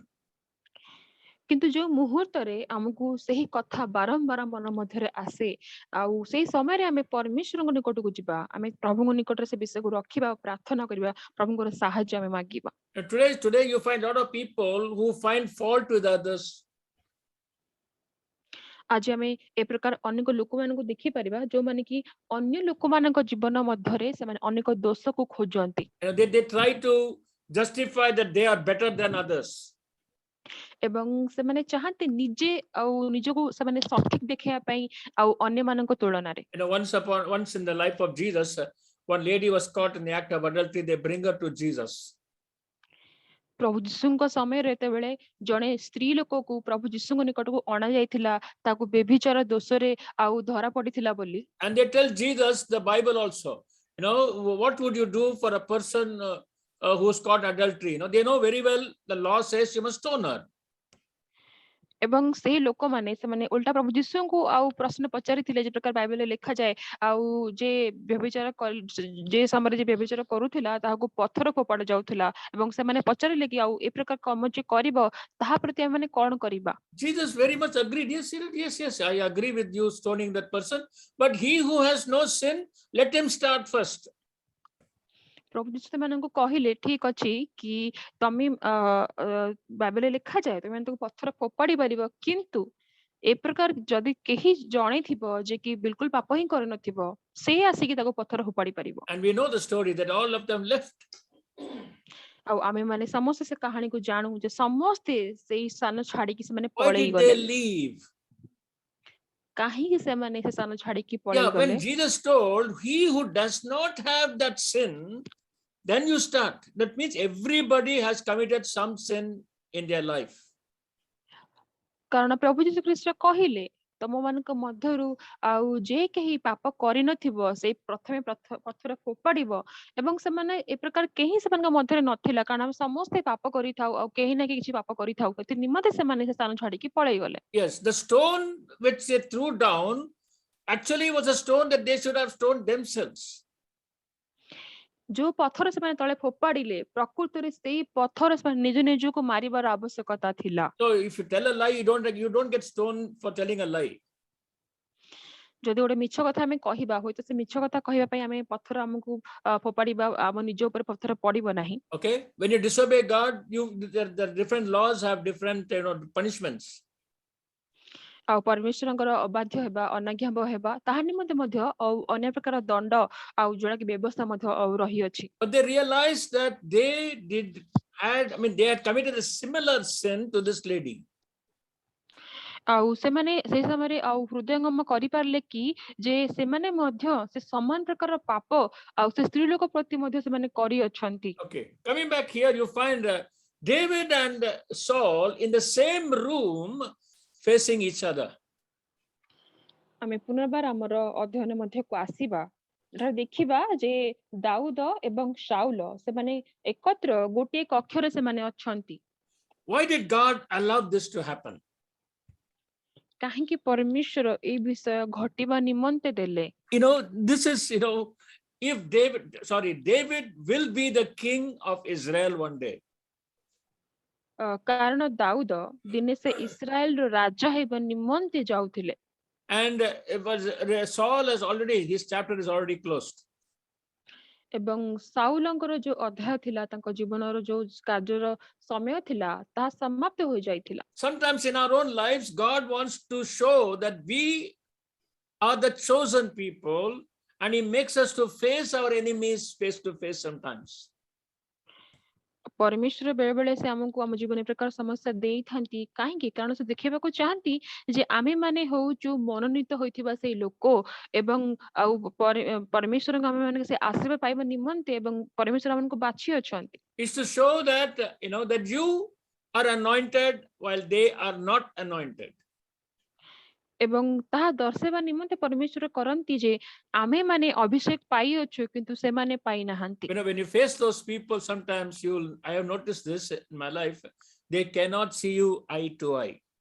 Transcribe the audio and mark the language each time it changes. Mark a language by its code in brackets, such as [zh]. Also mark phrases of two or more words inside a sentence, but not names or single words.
[or] କିନ୍ତୁ ଯୋଉ ମୁହୂର୍ତ୍ତରେ ଆମକୁ ସେହି କଥା ବାରମ୍ବାର ମନ ମଧ୍ୟରେ ଆସେ ଆଉ ସେଇ ସମୟରେ ଆମେ ପରମେଶ୍ୱରଙ୍କ ନିକଟକୁ ଯିବା ଆମେ ପ୍ରଭୁଙ୍କ ନିକଟରେ ସେ ବିଷୟକୁ ରଖିବା ପ୍ରାର୍ଥନା କରିବା ପ୍ରଭୁଙ୍କର ସାହାଯ୍ୟ ଆମେ ମାଗିବା। [en] Today you find a lot of people who find fault with others. [or] ଆଜି ଆମେ ଏ ପ୍ରକାର ଅନେକ ଲୋକମାନଙ୍କୁ ଦେଖିପାରିବା ଯୋଉମାନେ କି ଅନ୍ୟ ଲୋକମାନଙ୍କ ଜୀବନ ମଧ୍ୟରେ ସେମାନେ ଅନେକ ଦୋଷକୁ ଖୋଜନ୍ତି। [en] They try to justify that they are better than others. [or] ଏବଂ ସେମାନେ ଚାହାନ୍ତି ନିଜେ ଆଉ ନିଜକୁ ସେମାନେ ସଠିକ ଦେଖେଇବା ପାଇଁ ଆଉ ଅନ୍ୟମାନଙ୍କ ତୁଳନାରେ। [en] Once in the life of Jesus, one lady was caught in the act of adultery. They bring her to Jesus. [or] ପ୍ରଭୁ ଯୀଶୁଙ୍କ ସମୟରେ ଯେତେବେଳେ ଜଣେ ସ୍ତ୍ରୀ ଲୋକକୁ ପ୍ରଭୁ ଯୀଶୁଙ୍କ ନିକଟକୁ ଅଣା ଯାଇଥିଲା ତାକୁ ବ୍ୟଭିଚାର ଦୋଷରେ ଆଉ ଧରା ପଡିଥିଲା ବୋଲି। [en] And they tell Jesus the Bible also. What would you do for a person who's caught adultery? They know very well the law says you must stone her. [or] ଏବଂ ସେହି ଲୋକମାନେ ସେମାନେ ଓଲଟା ପ୍ରଭୁ ଯୀଶୁଙ୍କୁ ଆଉ ପ୍ରଶ୍ନ ପଚାରିଥିଲେ ଯେ ପ୍ରକାର ବାଇବେଲରେ ଲେଖାଯାଏ ଆଉ ଯେ ଯେ ସମୟରେ ଯେ ବ୍ୟଭିଚାର କରୁଥିଲା ତାହାକୁ ପଥର ଫୋପାଡା ଯାଉଥିଲା ଏବଂ ସେମାନେ ପଚାରିଲେ କି ଆଉ ଏ ପ୍ରକାର କାମ ଯେ କରିବ ତାହା ପ୍ରତି ଆମେ କଣ କରିବା? [en] Jesus very much agreed. Yes, yes, yes, I agree with you stoning that person. But he who has no sin, let him start first. [or] ପ୍ରଭୁ ଯୀଶୁ ସେମାନଙ୍କୁ କହିଲେ ଠିକ ଅଛି କି ତମେ ବାଇବେଲରେ ଲେଖାଯାଏ ତମେ ତାକୁ ପଥର ଫୋପାଡି ପାରିବ କିନ୍ତୁ ଏ ପ୍ରକାର ଯଦି କେହି ଜଣେ ଥିବ ଯେ କି ବିଲକୁଲ ପାପ ହିଁ କରିନଥିବ ସେ ଆସିକି ତାକୁ ପଥର ଫୋପାଡି ପାରିବ। [en] And we know the story that all of them left. [or] ଆଉ ଆମେ ମାନେ ସମସ୍ତେ ସେ କାହାଣୀକୁ ଜାଣୁ ଯେ ସମସ୍ତେ ସେଇ ସ୍ଥାନ ଛାଡିକି ସେମାନେ [en] Why [or] ପଳେଇ [en] did [or] ଗଲେ। [en] they leave? [or] କାହିଁକି ସେମାନେ ସେ ସ୍ଥାନ ଛାଡିକି [en] Yeah, [or] ପଳେଇ ଗଲେ? [en] when Jesus told, he who does not have that sin, then you start. That means everybody has committed some sin in their life. [or] କାରଣ ପ୍ରଭୁ ଯୀଶୁ ଖ୍ରୀଷ୍ଟ କହିଲେ ତମ ମାନଙ୍କ ମଧ୍ୟରୁ ଆଉ ଯେ କେହି ପାପ କରିନଥିବ ସେଇ ପ୍ରଥମେ ପଥର ଫୋପାଡିବ ଏବଂ ସେମାନେ ଏ ପ୍ରକାର କେହି ସେମାନଙ୍କ ମଧ୍ୟରେ ନଥିଲା କାରଣ ଆମେ ସମସ୍ତେ ପାପ କରିଥାଉ ଆଉ କେହି ନା କିଛି ପାପ କରିଥାଉ ଏଥି ନିମନ୍ତେ ସେମାନେ ସେ ସ୍ଥାନ ଛାଡିକି ପଳେଇ ଗଲେ। [en] Yes, the stone which they threw down actually was a stone that they should have stoned themselves. [or] ଯୋଉ ପଥର ସେମାନେ ତଳେ ଫୋପାଡିଲେ ପ୍ରକୃତରେ ସେଇ ପଥର ସେମାନେ ନିଜ ନିଜକୁ ମାରିବାର ଆବଶ୍ୟକତା ଥିଲା। [en] So if you tell a lie, you don't get stoned for telling a lie. [or] ଯଦି ଗୋଟେ ମିଛ କଥା ଆମେ କହିବା ହୁଏତ ସେ ମିଛ କଥା କହିବା ପାଇଁ ଆମେ ପଥର ଆମକୁ ଫୋପାଡିବା ଆମ ନିଜ ଉପରେ ପଥର ପଡିବ ନାହିଁ। [en] Okay, when you disobey God, the different laws have different punishments. [or] ଆଉ ପରମେଶ୍ୱରଙ୍କର ଅବାଧ୍ୟ ହେବା ଅନାଜ୍ଞା ହେବା ତାହା ନିମନ୍ତେ ମଧ୍ୟ ଅନ୍ୟ ପ୍ରକାର ଦଣ୍ଡ ଆଉ ଯୋଉଟା କି ବ୍ୟବସ୍ଥା ମଧ୍ୟ ରହିଅଛି। [en] But they realized that they had committed a similar sin to this lady. [or] ଆଉ ସେମାନେ ସେଇ ସମୟରେ ଆଉ ହୃଦୟଙ୍ଗମ କରିପାରିଲେ କି ଯେ ସେମାନେ ମଧ୍ୟ ସେ ସମାନ ପ୍ରକାର ପାପ ଆଉ ସେ ସ୍ତ୍ରୀ ଲୋକ ପ୍ରତି ମଧ୍ୟ ସେମାନେ କରିଅଛନ୍ତି। [en] Okay, coming back here, you find David and Saul in the same room facing each other. [or] ଆମେ ପୁନର୍ବାର ଆମର ଅଧ୍ୟୟନ ମଧ୍ୟକୁ ଆସିବା ଏଠାରେ ଦେଖିବା ଯେ ଦାଉଦ ଏବଂ ଶାଉଲ ସେମାନେ ଏକତ୍ର ଗୋଟିଏ କକ୍ଷରେ ସେମାନେ ଅଛନ୍ତି। [en] Why did God allow this to happen? [or] କାହିଁକି ପରମେଶ୍ୱର ଏହି ବିଷୟ ଘଟିବା ନିମନ୍ତେ ଦେଲେ? [en] This is, if David will be the king of Israel one day. [or] କାରଣ ଦାଉଦ ଦିନେ ସେ ଇସ୍ରାଏଲର ରାଜା ହେବା ନିମନ୍ତେ ଯାଉଥିଲେ। [en] And Saul his chapter is already closed. [or] ଏବଂ ସାଉଲଙ୍କର ଯୋଉ ଅଧ୍ୟାୟ ଥିଲା ତାଙ୍କ ଜୀବନର ଯୋଉ କାର୍ଯ୍ୟର ସମୟ ଥିଲା ତାହା ସମାପ୍ତ ହୋଇ ଯାଇଥିଲା। [en] Sometimes in our own lives, God wants to show that we are the chosen people, and he makes us to face our enemies face to face sometimes. [or] ପରମେଶ୍ୱର ବେଳେ ବେଳେ ସେ ଆମକୁ ଆମ ଜୀବନ ପ୍ରକାର ସମସ୍ୟା ଦେଇଥାନ୍ତି କାହିଁକି କାରଣ ସେ ଦେଖେଇବାକୁ ଚାହାନ୍ତି ଯେ ଆମେ ମାନେ ହଉଛୁ ମନୋନୀତ ହୋଇଥିବା ସେଇ ଲୋକ ଏବଂ ଆଉ ପରମେଶ୍ୱରଙ୍କ ଆମେ ମାନେ ସେ ଆଶୀର୍ବାଦ ପାଇବା ନିମନ୍ତେ ଏବଂ ପରମେଶ୍ୱର ଆମକୁ ବାଛି ଅଛନ୍ତି। [en] It's to show that that you are anointed while they are not anointed. [or] ଏବଂ ତାହା ଦର୍ଶାଇବା ନିମନ୍ତେ ପରମେଶ୍ୱର କରନ୍ତି ଯେ ଆମେ ମାନେ ଅଭିଷେକ ପାଇଅଛୁ କିନ୍ତୁ ସେମାନେ ପାଇନାହାନ୍ତି। [en] When you face those people, sometimes I have noticed this in my life, they cannot see you eye to eye.